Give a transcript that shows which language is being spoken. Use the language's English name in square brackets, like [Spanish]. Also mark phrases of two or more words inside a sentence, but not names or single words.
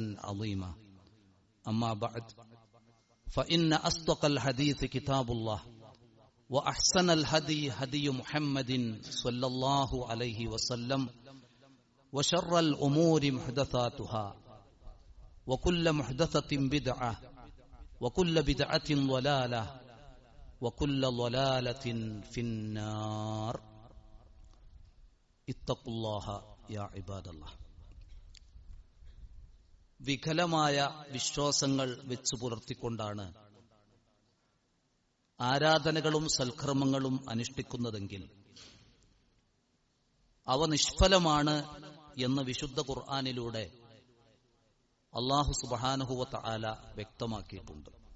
[Arabic] عظيما أما بعد فإن أصدق الحديث كتاب الله وأحسن الهدي هدي محمد صلى الله عليه وسلم وشر الأمور محدثاتها وكل محدثة بدعة وكل بدعة ضلالة وكل ضلالة في النار اتقوا الله يا عباد الله. [Malayalam] വികലമായ വിശ്വാസങ്ങൾ വെച്ചു പുലർത്തിക്കൊണ്ടാണ് ആരാധനകളും സൽക്കർമ്മങ്ങളും അനുഷ്ഠിക്കുന്നതെങ്കിൽ അവ നിഷ്ഫലമാണ് എന്ന് വിശുദ്ധ ഖുർആനിലൂടെ അല്ലാഹു [Arabic] سبحانه وتعالى [Malayalam] വ്യക്തമാക്കിയിട്ടുണ്ട്.